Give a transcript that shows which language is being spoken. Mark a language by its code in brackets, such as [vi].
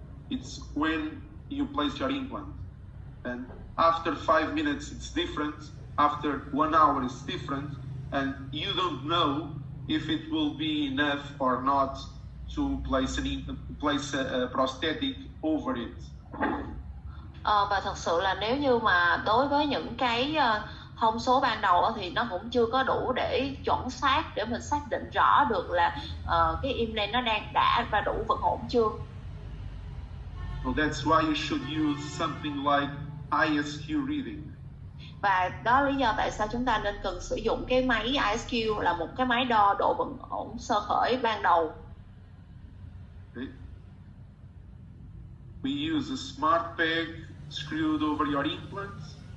[en] It's when you place your implant, and after 5 minutes it's different. After 1 hour it's different, and you don't know if it will be enough or not to place a prosthetic over it. [vi] Và thật sự là nếu như mà đối với những cái thông số ban đầu thì nó cũng chưa có đủ để chuẩn xác để mình xác định rõ được là cái implant nó đã và đủ vận ổn chưa. [en] So that's why you should use something like ISQ reading. [vi] Và đó là lý do tại sao chúng ta nên cần sử dụng cái máy ISQ, là một cái máy đo độ vận ổn sơ khởi ban đầu. [en] Okay. we use a smart peg screwed over your implants.